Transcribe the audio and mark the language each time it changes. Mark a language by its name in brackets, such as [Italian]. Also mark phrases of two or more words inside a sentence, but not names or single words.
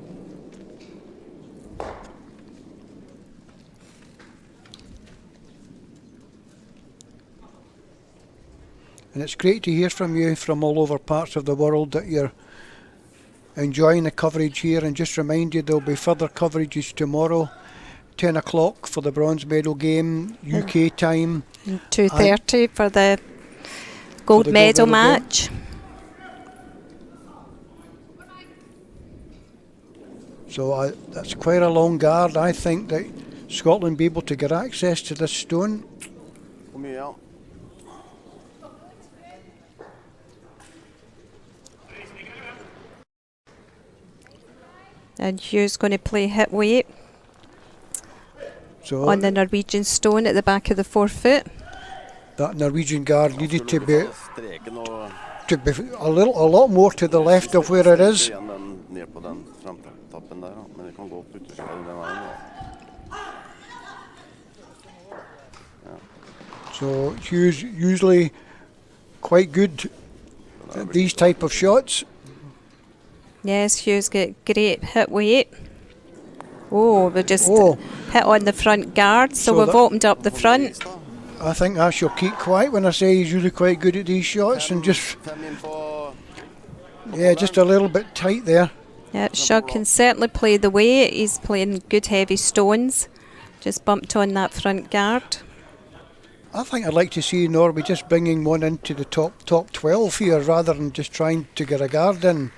[English] And it's great to hear from you from all over parts of the world that you're enjoying the coverage here, and just remind you there'll be further coverages tomorrow, 10 o'clock for the bronze medal game, UK time. 2:30 for the gold medal match. So that's quite a long guard. I think that Scotland be able to get access to this stone. [Norwegian] Kom igjen. [English] And Hugh's going to play hit weight So on the Norwegian stone at the back of the forefoot. that Norwegian guard needed to be [Norwegian] Streken og [English] a lot more to the left of where it is. [Norwegian] igjen den ned på den framtappen der, da. Men det kan gå opp utover den veien da. [English] So Hugh's usually quite good at these type of shots. Yes, Hugh's got great hit weight. Oh, we just Oh. hit on the front guard, so So we've that- opened up the front. I think I shall keep quiet when I say he's usually quite good at these shots, and just [Norwegian] Fem inn på [English] just a little bit tight there. Yeah, Shug can certainly play the weight. He's playing good heavy stones. Just bumped on that front guard. I think I'd like to see Norway just bringing one into the top 12 here rather than just trying to get a guard in.